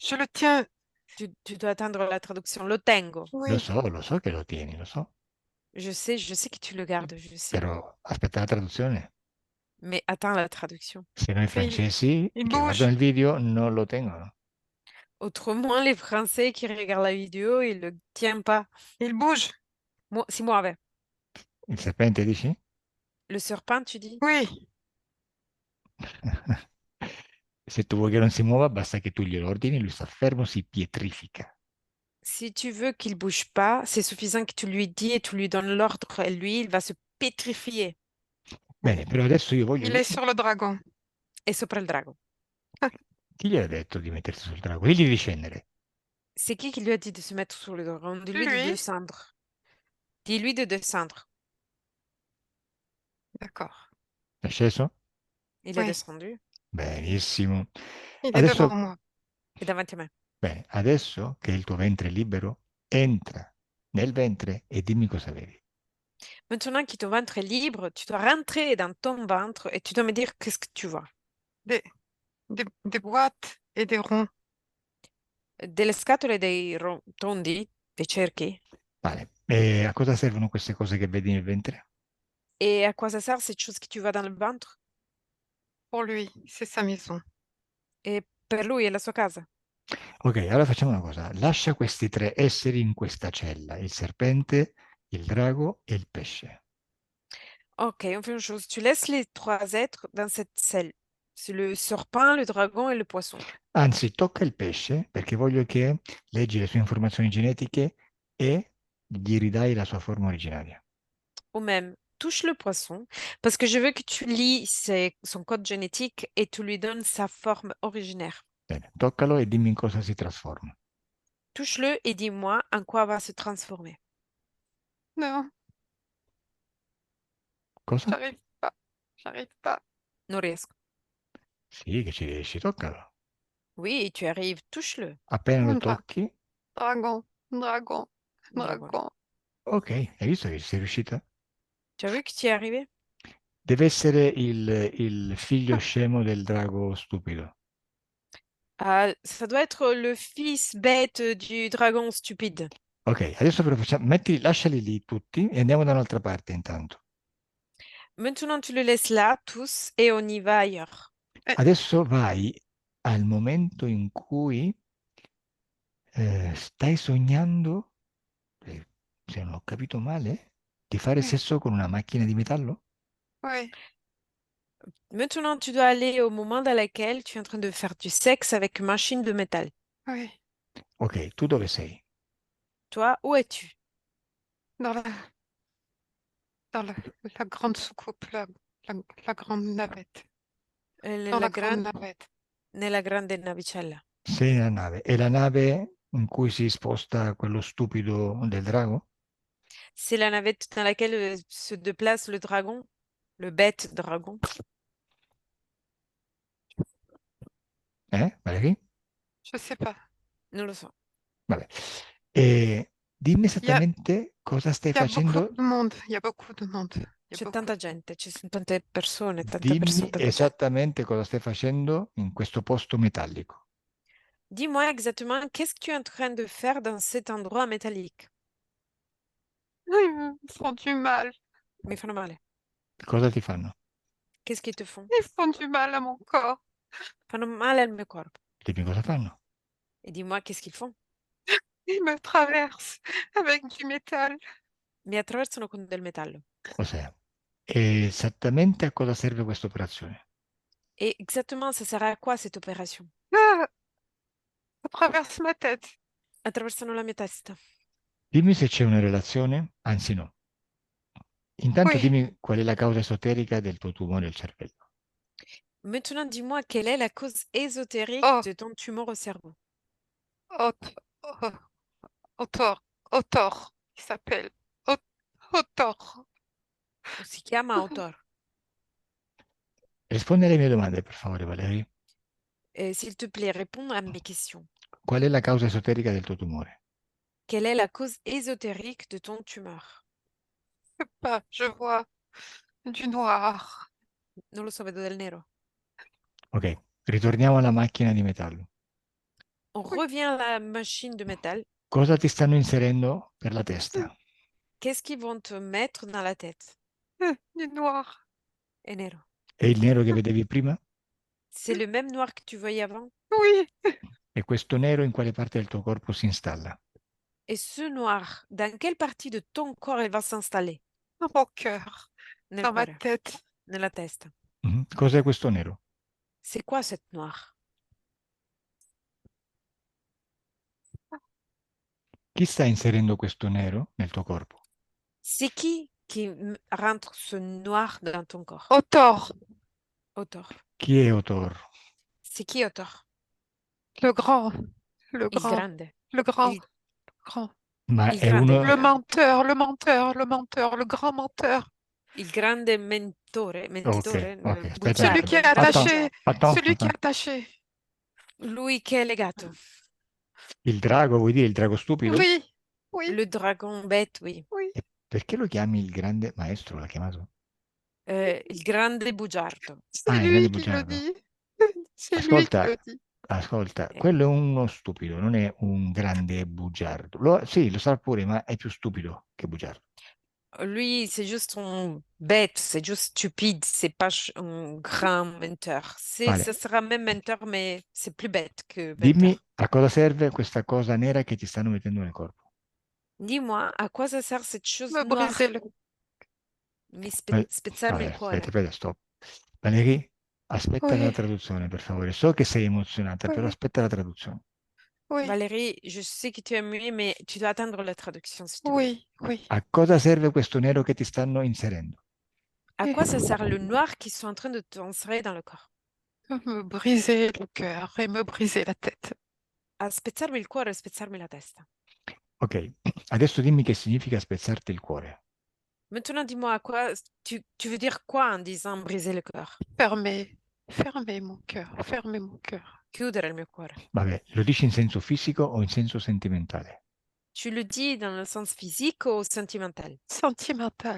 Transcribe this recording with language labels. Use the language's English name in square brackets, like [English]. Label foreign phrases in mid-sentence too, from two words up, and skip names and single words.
[French] je le tiens. Tu dois attendre la traduction. [Italian] Lo tengo. [French] Oui, [Italian] Lo so che lo tieni, lo so, [French] Je sais que tu le gardes, je sais. [Italian] però aspetta la traduzione. [French] Mais attends la traduction. [Italian] Se noi [French] mais [Italian] francesi il che guardano [French] bouge. [Italian] il video non lo tengono. [French] Autrement, les Français qui regardent la vidéo, ils le tiennent pas. Il bouge. [Italian] Si muove. Il serpente dici? [French] Le serpent, tu dis? Oui, [Italian] Se tu vuoi che non si muova, basta che tu glielo ordini, lui sta fermo, si pietrifica. [French] Si tu veux qu'il bouge pas, c'est suffisant que tu lui dis et tu lui donnes l'ordre et lui, il va se pétrifier. [Italian] Bene, però adesso io [French] il est sur le dragon. [Italian] Et sopra il drago. Chi gli ha detto di mettersi sul drago? Digli di scendere. [French] C'est qui lui a dit de se mettre sur le dragon? Dis-lui de Lui, descendre. Dis-lui de descendre. d'accord. [Italian] È sceso? [French] Il est Oui, descendu. [Italian] Benissimo. [French] il est devant [Italian] Adesso, [French] moi. [Italian] Et davanti a me. bene, adesso che il tuo ventre è libero, entra nel ventre e dimmi cosa vedi. [French] Maintenant que ton ventre est libre, tu dois rentrer dans ton ventre et tu dois me dire qu'est-ce que tu vois. Des, des boîtes et des ronds. [Italian] Delle scatole, dei tondi, dei cerchi. Vale. E a cosa servono queste cose che vedi nel ventre? [French] Et à quoi ça sert cette chose que tu vois dans le ventre? Pour lui, c'est sa maison. [Italian] Et per lui è la sua casa. Ok, allora facciamo una cosa. Lascia questi tre esseri in questa cella, il serpente, il drago e il pesce. [French] Ok, on fait une chose. Tu laisses les trois êtres dans cette selle. C'est le serpent, le dragon et le poisson. [Italian] Anzi, tocca il pesce perché voglio che leggi le sue informazioni genetiche e gli ridai la sua forma originaria. [French] Ou même, touche le poisson parce que je veux que tu lis son code génétique et tu lui donnes sa forme originaire. [Italian] Bene, toccalo e dimmi in cosa si trasforma. [French] Touche-le et dis-moi en quoi va se transformer. Non, [Italian] Cosa? [French] j'arrive pas. J'arrive pas. [Italian] Non riesco. Sì, che ci riesci, toccalo. [French] Oui, tu arrives, touche-le. [Italian] Appena lo [French] Un [Italian] tocchi, [French] dragon, dragon, Dragon. dragon. [Italian] ok, hai visto che ci sei riuscita? [French] Tu as vu que tu y es arrivé? [Italian] Deve essere il figlio scemo del drago stupido. [French] Ah, ça doit être le fils bête du dragon stupide. [Italian] Ok, adesso però facciamo, lasciali lì tutti e andiamo da un'altra parte intanto. [French] Maintenant, tu le laisses là, tous, et on y va ailleurs. [Italian] Adesso vai al momento in cui stai sognando, se non ho capito male, di fare [French] Oui, [Italian] sesso con una macchina di metallo? [French] oui, Maintenant, tu dois aller au moment dans lequel tu es en train de faire du sexe avec une machine de métal. oui. [Italian] Ok, tu dove sei? [French] Toi, où es-tu? Dans la, dans la grande soucoupe, la, la grande navette. Dans la grande navette. [Italian] Nella grande navicella. Sei nella nave. È la nave in cui si sposta quello stupido del drago? [French] C'est la navette dans laquelle se déplace le dragon, le bête dragon. Valerie? Je sais pas. [Italian] Non lo so. Vabbè. E dimmi [French] Il y a, [Italian] esattamente cosa stai [French] il y a beaucoup [Italian] facendo. [French] de monde. Il y a beaucoup de monde. Il y a [Italian] C'è [French] beaucoup. [Italian] tanta gente, ci sono tante persone, Dimmi davanti a te. esattamente cosa stai facendo in questo posto metallico. [French] Dis-moi exactement qu'est-ce que tu es en train de faire dans cet endroit métallique. Ils me font du mal. [Italian] Mi fanno male. Cosa ti fanno? [French] Qu'est-ce qu'ils te font? Ils font du mal à mon corps. [Italian] Fanno male al mio corpo. Dimmi cosa fanno. [French] Et dis-moi qu'est-ce qu'ils font? Ils me traversent avec du métal. [Italian] Mi attraversano con del metallo. Cos'è? E esattamente a cosa serve questa operazione? [French] Et exactement, ça sert à quoi cette opération? Ah, ça traverse ma tête. [Italian] Attraversano la mia testa. Dimmi se c'è una relazione, anzi no. Intanto [French] Oui. [Italian] dimmi qual è la causa esoterica del tuo tumore al cervello. [French] Maintenant, dis-moi quelle est la cause ésotérique Oh, de ton tumeur au cerveau? Ot- oh, Otor. Otor. Il s'appelle Otor. [Italian] Si chiama Autor. Rispondi alle mie domande, per favore, Valerie. [French] S'il te plaît, réponds à mes questions. [Italian] Qual è la causa esoterica del tuo tumore? [French] Quelle est la cause ésotérique de ton tumeur? Pas, je vois du noir. [Italian] Non lo so, vedo del nero. Ok, ritorniamo alla macchina di metallo. [French] On revient à la machine de métal. [Italian] Cosa ti stanno inserendo per la testa? [French] Qu'est-ce qu'ils vont te mettre dans la tête? Du noir. [Italian] Et nero. È il nero che vedevi prima? [French] C'est le même noir que tu voyais avant? Oui, [Italian] E questo nero in quale parte del tuo corpo si installa? [French] Et ce noir, dans quelle partie de ton corps il va s'installer? dans mon cœur, [Italian] Nel [French] dans ma [Italian] cuore, [French] tête. [Italian] nella testa. Mhm. Cos'è questo nero? [French] C'est quoi cette noire? [Italian] Chi sta inserendo questo nero nel tuo corpo? [French] C'est qui rentre ce noir dans ton corps? Au tort, [Italian] Autor. Chi è Otor? [French] C'est qui Autor? le grand, le [Italian] Il [French] grand, [Italian] grande. [French] le grand, [Italian] Il, [French] le grand. [Italian] Ma il è grande. uno... [French] Le menteur, le menteur, le menteur, le grand menteur. [Italian] Il grande mentore, Ok, ok, aspetta. [French] Celui qui est [Italian] bugiardo, il grande [French] attaché, [Italian] bugiardo. [French] celui qui est attaché. [Italian] Lui che è legato. Il drago, vuoi dire il drago stupido? [French] Oui, oui, Le dragon bête, oui. oui. [Italian] E perché lo chiami il grande maestro? L'ha chiamato? Il grande bugiardo. [French] C'est [Italian] Ah, il grande [French] lui qui le [Italian] bugiardo. [French] dit. C'est lui qui [Italian] Ascolta, [French] le dit. [Italian] ascolta, Eh, quello è uno stupido, non è un grande bugiardo. Sì, lo sarà pure, ma è più stupido che bugiardo. [French] Lui, c'est juste un bête, c'est juste stupide, c'est pas un grand menteur. [Italian] Vale, [French] Ce sera même menteur, mais c'est plus bête que [Italian] dimmi [French] menteur. [Italian] a cosa serve questa cosa nera che ti stanno mettendo nel corpo. [French] Dis-moi, à quoi ça sert cette chose Me briser noire? le. [Italian] Mi spezzarmi Vabbè, il aspetta, cuore. aspetta, stop. Valerie, aspetta la [French] Oui, [Italian] traduzione, per favore. So che sei emozionata, però [French] oui, [Italian] aspetta la traduzione. [French] oui, Valérie, je sais que tu es muet, mais tu dois attendre la traduction, s'il te plaît. oui, oui. [Italian] A cosa serve questo nero che ti stanno inserendo? [French] À Et quoi ça sert le noir qui sont en train de t'insérer dans le corps? me briser le cœur et me briser la tête. [Italian] A spezzarmi il cuore e spezzarmi la testa. Ok, adesso dimmi che significa spezzarti il cuore. [French] Maintenant, dis-moi à quoi tu veux dire quoi en disant briser le cœur? Fermer, fermer mon cœur, fermer mon cœur. [Italian] Chiudere il mio cuore. Vabbè, lo dici in senso fisico o in senso sentimentale? [French] Tu le dis dans le sens physique ou sentimental? Sentimental.